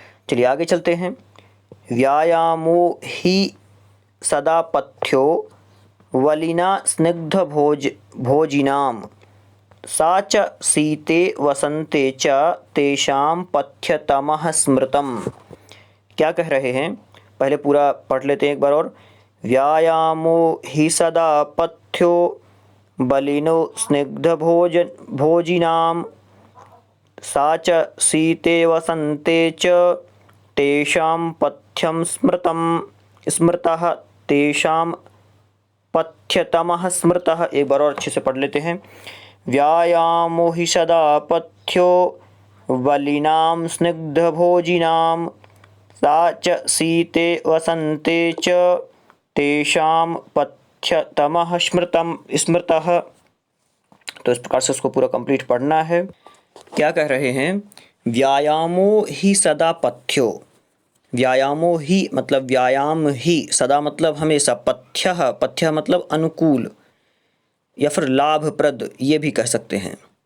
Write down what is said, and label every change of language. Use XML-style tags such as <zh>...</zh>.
<hi>चलिए आगे चलते हैं।</hi> <sa>व्यायामो ही सदा पथ्यो वलिना स्निग्ध भोजिनाम सा च शीते वसंते च तेषां पथ्यतमः स्मृतम्।</sa> <hi>क्या कह रहे हैं, पहले पूरा पढ़ लेते हैं एक बार और।</hi> <sa>व्यायामो ही सदा पथ्यो बलिनो स्निग्ध भोजिनाम सा च शीते वसंते च तेषां पथ्यं स्मृतः तेषां पथ्यतमः स्मृतः।</sa> <hi>एक बार और अच्छे से पढ़ लेते हैं।</hi> <sa>व्यायामो हि सदा पथ्यो बलिनां स्निग्धभोजिनां सा च शीते वसंते च तेषां पथ्यतमः स्मृतः।</sa> <hi>तो इस प्रकार से उसको पूरा कंप्लीट पढ़ना है। क्या कह रहे हैं,</hi> <sa>व्यायामो ही सदा पथ्यो।</sa> <hi>व्यायामो ही मतलब व्यायाम ही, सदा मतलब हमेशा, पथ्य मतलब अनुकूल या फिर लाभप्रद, ये भी कह सकते हैं।</hi>